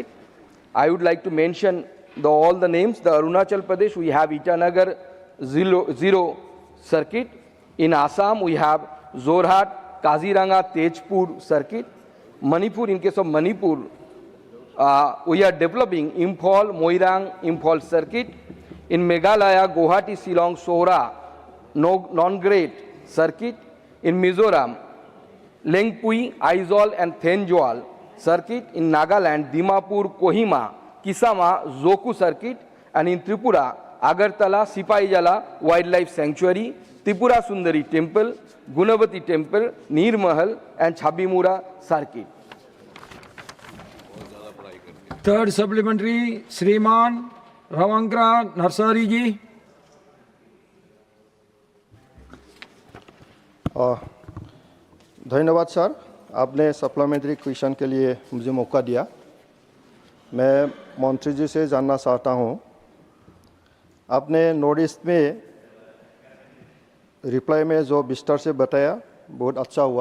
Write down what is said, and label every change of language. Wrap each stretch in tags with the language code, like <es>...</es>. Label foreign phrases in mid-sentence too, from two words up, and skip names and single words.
<en>I would like to mention all the names. The Arunachal Pradesh, we have Itanagar Zero circuit. In Assam, we have Zorhat, Kaziranga, Tejpur circuit. Manipur, in case of Manipur, we are developing Imphal, Moirang, Imphal circuit. In Meghalaya, Guwahati, Shillong, Sohra, Non-Grade circuit. In Mizoram, Lengpui, Aizawl and Thenjoal circuit. In Nagaland, Dimapur, Kohima, Kisama, Zoku circuit. And in Tripura, Agartala, Sipaijala Wildlife Sanctuary, Tripura Sundari Temple, Gunavati Temple, Neer Mahal and Chabimura circuit. Third supplementary, Shriman Ravankra Narsari ji.</en> <hi>धन्यवाद सर, आपने</hi> <en>supplementary question</en> <hi>के लिए मुझे मौका दिया. मैं मंत्री जी से जानना चाहता हूं, आपने नॉर्थ ईस्ट में रिप्लाई में जो विस्तार से बताया बहुत अच्छा हुआ.</hi>